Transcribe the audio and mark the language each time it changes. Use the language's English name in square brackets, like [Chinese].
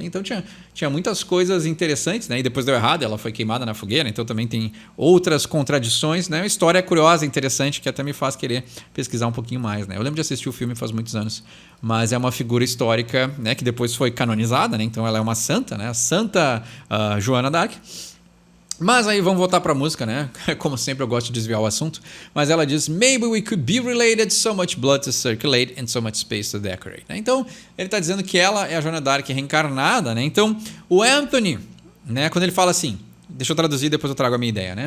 [Portuguese] Então tinha muitas coisas interessantes, né? E depois deu errado, ela foi queimada na fogueira, então também tem outras contradições, né? Uma história curiosa, interessante, que até me faz querer pesquisar um pouquinho mais, né? Eu lembro de assistir o filme faz muitos anos, mas é uma figura histórica, né, que depois foi canonizada, né? Então ela é uma santa, né? A Santa Joana d'Arc. Mas aí vamos voltar para a música, né? Como sempre eu gosto de desviar o assunto. Mas ela diz, [English] maybe we could be related, so much blood to circulate and so much space to decorate. [Portuguese] Né? Então ele está dizendo que ela é a Joana d'Arc reencarnada, né? Então o Anthony, né, quando ele fala assim, deixa eu traduzir, depois eu trago a minha ideia, né?